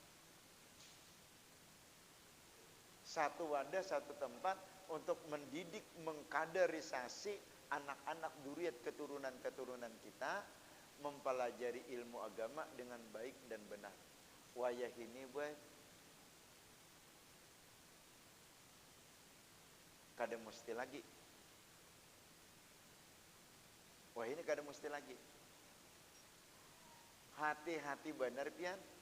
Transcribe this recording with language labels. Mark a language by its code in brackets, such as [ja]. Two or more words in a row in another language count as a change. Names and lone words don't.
[id] Satu wadah, satu tempat untuk mendidik, mengkaderisasi anak-anak duriat keturunan-keturunan kita mempelajari ilmu agama dengan baik dan benar. [bjn] Wayah ini kada mesti lagi. Wah, ini kada mesti lagi. Hati-hati benar pian.